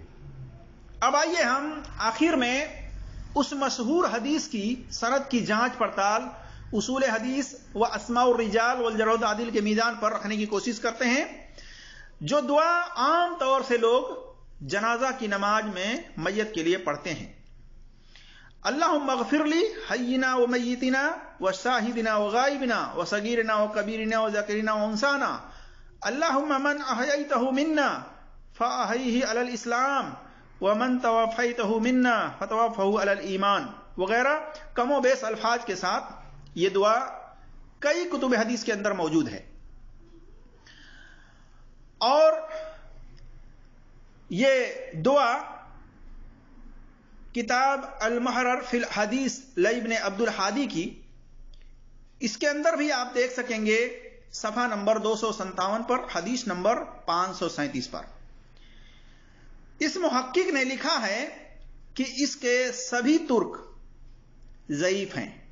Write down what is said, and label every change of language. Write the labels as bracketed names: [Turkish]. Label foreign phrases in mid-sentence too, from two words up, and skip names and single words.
[Urdu] اب آئیے ہم آخر میں اس مشہور حدیث کی سند کی جانچ پڑتال اصول حدیث و [Arabic] اسماء الرجال والجرح والتعدیل [Urdu] کے میزان پر رکھنے کی کوشش کرتے ہیں، جو دعا عام طور سے لوگ جنازہ کی نماز میں میت کے لیے پڑھتے ہیں۔ [Arabic] اللہم اغفر لی حینا و میتنا و شاہدنا و غائبنا و صغیرنا و کبیرنا و ذکرنا و انسانا، اللہم من احییتہ منا فاحیہ علی الاسلام ومن توفیتہ منا فتوفہ علی الایمان [Urdu] وغیرہ کم و بیش الفاظ کے ساتھ یہ دعا کئی کتب حدیث کے اندر موجود ہے، اور یہ دعا کتاب المحرر فی الحدیث لابن عبد الحادی کی، اس کے اندر بھی آپ دیکھ سکیں گے صفحہ نمبر 257 پر، حدیث نمبر 537 پر اس محقق نے لکھا ہے کہ اس کے سبھی ترک ضعیف ہیں۔